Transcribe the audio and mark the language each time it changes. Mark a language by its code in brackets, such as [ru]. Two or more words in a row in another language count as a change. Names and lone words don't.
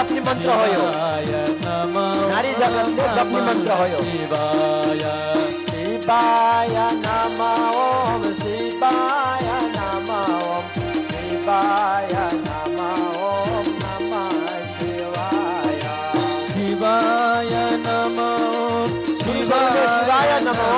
[ne] मन्त्र हो यो [sa] शिवाय नमः [ne] नारी जगतले जप्ने मन्त्र हो यो [sa] शिवाय शिवाय नमः ओम शिवाय नमः ओम शिवाय नमः ओम नमः शिवाय शिवाय नमः शिवाय नमः